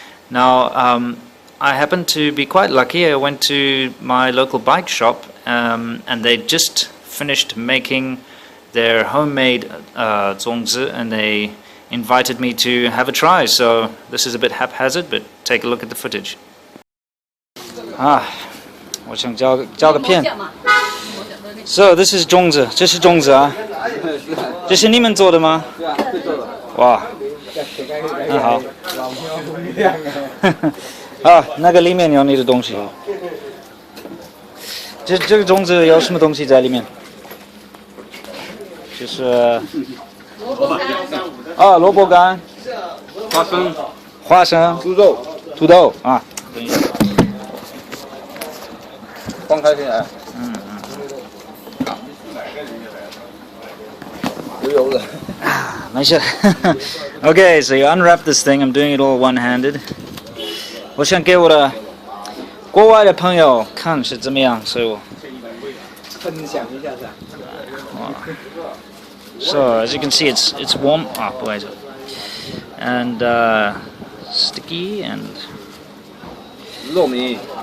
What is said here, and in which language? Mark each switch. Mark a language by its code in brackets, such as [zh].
[en] Now, I happened to be quite lucky. I went to my local bike shop and they just finished making their homemade zongzi, and they invited me to have a try. So this is a bit haphazard, but take a look at the footage. [zh] 我想交个片。 [en] So this is [zh] 粽子，这是粽子啊，这是你们做的吗？对啊，是做的。哇，很好。啊，那个里面有你的东西。这个粽子有什么东西在里面？就是萝卜干、花生、土豆啊。等一下，放开进来。没事。 [en] Okay, so you unwrap this thing. I'm doing it all one-handed. [zh] 我想给我的国外的朋友看是怎么样，所以我分享一下噻。 [en] So as you can see, it's warm. [zh] 不好意思。 [en] And sticky and 糯米。